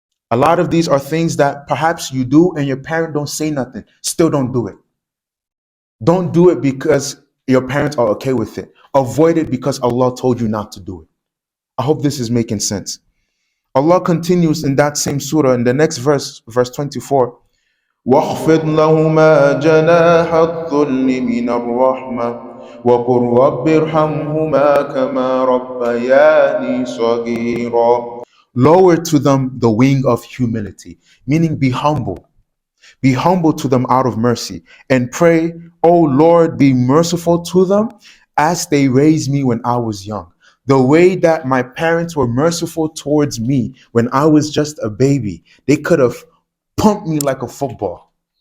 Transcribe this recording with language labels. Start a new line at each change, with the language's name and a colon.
English: A lot of these are things that perhaps you do and your parent don't say nothing. Still don't do it. Don't do it because your parents are okay with it. Avoid it because Allah told you not to do it. I hope this is making sense. Allah continues in that same surah in the next verse, verse 24.
Arabic: واخفض لهما جناح الذل من الرحمة وقل رب ارحمهما كما ربياني صغيرا.
English: Lower to them the wing of humility, meaning be humble. Be humble to them out of mercy and pray, oh Lord, be merciful to them as they raised me when I was young. The way that my parents were merciful towards me when I was just a baby, they could have pumped me like a football.